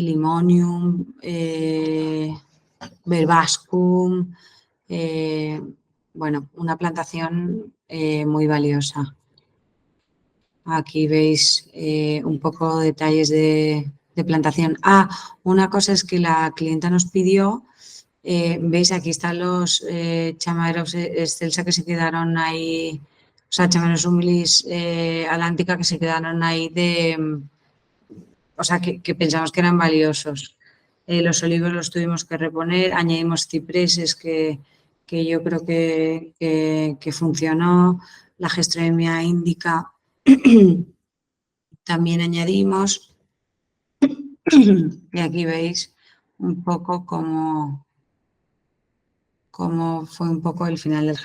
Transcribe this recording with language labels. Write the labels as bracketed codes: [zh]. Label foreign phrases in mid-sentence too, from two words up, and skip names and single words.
[es] Limonium, Verbascum, bueno, una plantación muy valiosa. Aquí veis un poco detalles de plantación. Una cosa es que la clienta nos pidió, veis, aquí están los Chamaerops excelsa que se quedaron ahí, o sea, Chamaerops humilis alántica, que se quedaron ahí o sea, que pensamos que eran valiosos. Los olivos los tuvimos que reponer, añadimos cipreses que yo creo que funcionó, la Gestremia indica también añadimos, y aquí veis un poco cómo fue un poco el final del jardín.